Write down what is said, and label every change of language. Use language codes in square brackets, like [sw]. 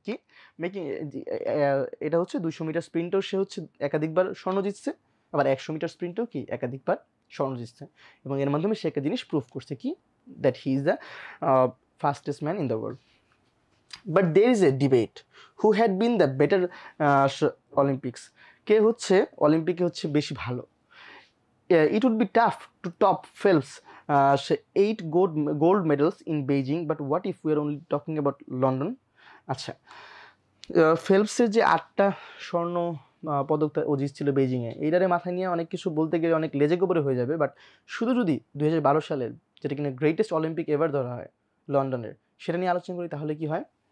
[bn] কি মেকিং, এটা হচ্ছে 200 মিটার স্প্রিন্টেও সে হচ্ছে একাধিকবার স্বর্ণ জিতছে, আবার 100 মিটার স্প্রিন্টেও কি একাধিকবার স্বর্ণ জিতছে, এবং এর মাধ্যমে সে একটা জিনিস প্রুভ করছে কি, [en] That he is the fastest man in the world. But there is a debate who had been the better Olympics, [bn] কে হচ্ছে অলিম্পিকে হচ্ছে বেশি ভালো। [en] It would be tough to top Phelps' 8 gold medals in Beijing, but what if we are only talking about London? [bn] আচ্ছা, ফেলপসের যে 8টা স্বর্ণ পদক ও জিতছিল বেইজিংয়ে, এইটারে মাথায় নিয়ে অনেক কিছু বলতে গেলে অনেক লেজে গোবরে হয়ে যাবে। বাট শুধু যদি 2012 সালের, যেটা কিনা [en] greatest Olympic ever [bn] ধরা হয় লন্ডনের, সেটা নিয়ে আলোচনা করি, তাহলে কি হয়?